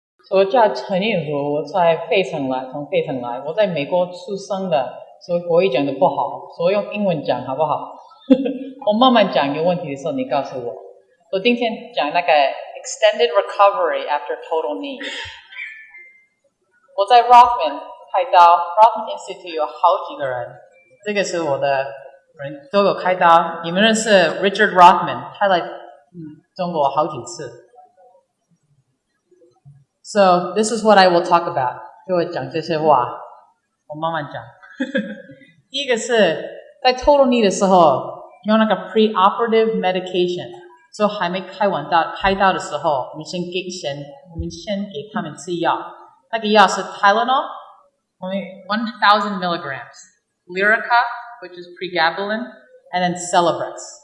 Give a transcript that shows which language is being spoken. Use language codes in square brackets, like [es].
[zh] 我叫陈映如，我在费城来，从费城来。我在美国出生的，所以国语讲的不好，所以用英文讲好不好？我慢慢讲，有问题的时候你告诉我。我今天讲那个 extended recovery after total knee。我在 Rothman 开刀 ，Rothman Institute 有好几个人，这个是我的人都有开刀。你们认识 Richard Rothman？他来中国好几次。 [en] So this is what I will talk about. [zh] 就会讲这些话，我慢慢讲。第一个是在 total knee 的时候用那个 preoperative medication， 所以还没开刀的时候，我们先给他们吃药。那个药是 [en] Tylenol， 1000 milligrams, Lyrica, which is pregabalin, and then Celebrex。